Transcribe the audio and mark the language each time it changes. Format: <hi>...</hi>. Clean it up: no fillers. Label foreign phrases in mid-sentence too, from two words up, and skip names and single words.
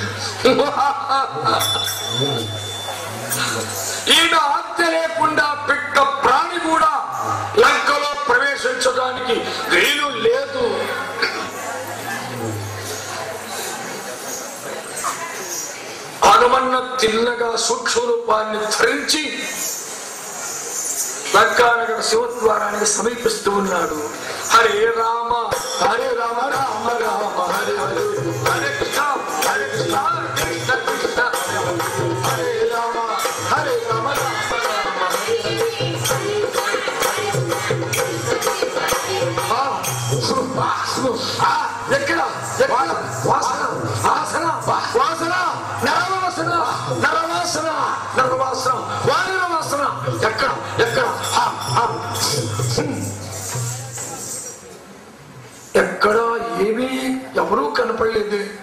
<te>ఈయన ఆజ్ఞ లేకుండా పిట్ట ప్రాణి కూడా లంకలో ప్రవేశించడానికి వీలు లేదు. హనుమన్న తిన్నగా సూక్ష్మ రూపాన్ని ధరించి లంకానగర శివద్వారానికి సమీపిస్తూ ఉన్నాడు.</te> <sa>హరే రామ హరే రామ రామ రామ హరే హరే, హరే కృష్ణ హరే కృష్ణ కృష్ణ కృష్ణ హరే రామ హరే రామ రామ రామ హరే హరే.</sa> <te>ఎక్కడ వాసన వాసన వాసన నరవాసన నరవాసన నరవాసన వానర వాసన ఎక్కడ ఎక్కడ ఎక్కడ ఏమీ ఎవరూ కనపడలేదు.</te>